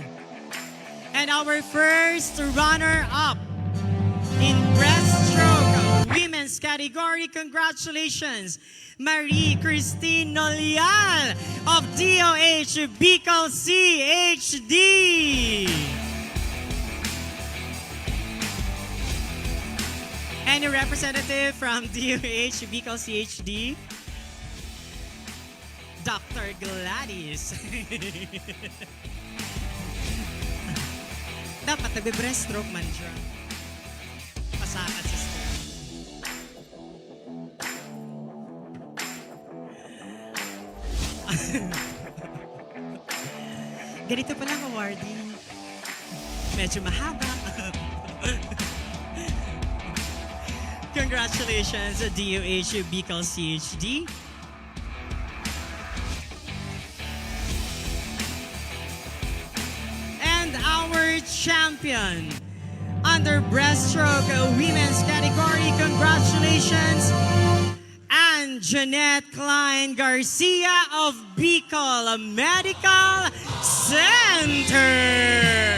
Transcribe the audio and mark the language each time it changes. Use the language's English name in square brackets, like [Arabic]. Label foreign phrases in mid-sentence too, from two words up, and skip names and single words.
[English] And our first runner-up in breaststroke women's category, congratulations, Marie Christine Nolial of DOH Bicol CHD. Any representative from DOH Bicol CHD? Dr. Gladys. [Bikol] Dapat nagbe-breaststroke man siya. Pasakat sa stroke. [Filipino] Ganito pala ang awarding. Medyo mahaba. [English] Congratulations, DOH Bicol CHD. And our champion under breaststroke women's category, congratulations, and Jeanette Klein Garcia of Bicol Medical Center.